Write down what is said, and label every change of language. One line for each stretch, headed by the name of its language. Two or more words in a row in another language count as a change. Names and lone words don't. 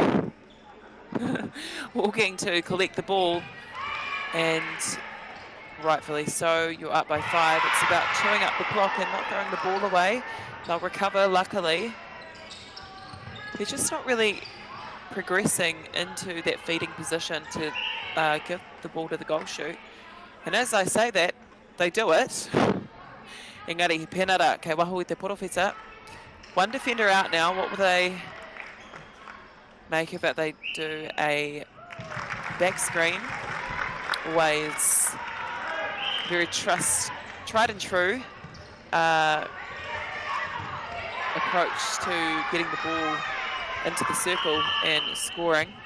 English: Walking to collect the ball, and rightfully so, you're up by 5. It's about chewing up the clock and not throwing the ball away. They'll recover, luckily. They're just not really progressing into that feeding position to give the ball to the goal chute. And as I say that, they do it.
Māori: Engari, penara, kei waho I te porowheta.
English: One defender out now. What will they make of it? They do a back screen. Always very tried and true approach to getting the ball into the circle and scoring.